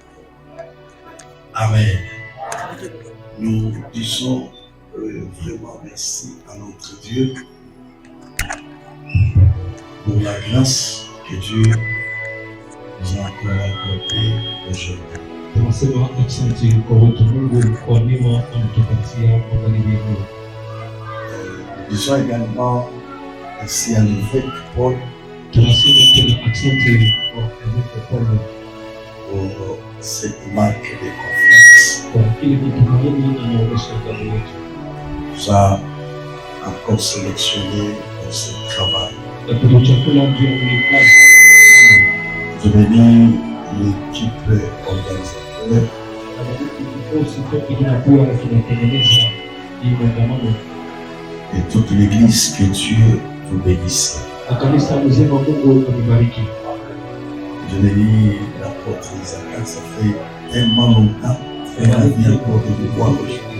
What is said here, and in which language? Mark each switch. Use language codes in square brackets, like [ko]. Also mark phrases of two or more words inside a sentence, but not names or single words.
[fr] Amen. Nous disons vraiment merci à notre Dieu pour la grâce que Dieu nous a encore accordée aujourd'hui. [sw] Tunasema asante kwa wetu Mungu kwa neema ametupatia magharibi leo. [fr] Nous disons également merci à l'évêque Paul. [sw] Tunasema tena asante kwa évêque Paul [fr] pour cette marque de confiance. [sw] kwa kile matumaini anaonyesha ndani yetu. [fr] Nous a encore sélectionné pour ce travail. [sw] Na tulichakula ndio ni kazi. [fr] Je bénis l'équipe organisateur. Et toute l'église, que Dieu vous bénisse. Je bénis l'apôtre Isaac, ça fait tellement longtemps qu'elle a bien encore de nous voir aujourd'hui.